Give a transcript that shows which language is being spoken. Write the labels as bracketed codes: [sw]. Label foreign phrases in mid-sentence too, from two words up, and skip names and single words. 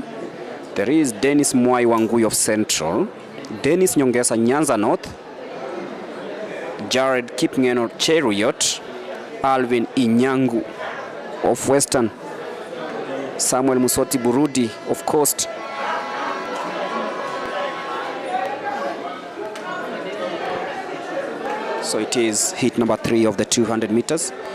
[en] There is Dennis Mwai Wangui of Central, Dennis Nyongesa Nyanza North, Jared Kipngeno Cheriot, Alvin Inyangu of Western, Samuel Musoti Burudi of Coast. So it is heat number 3 of the 200 meters.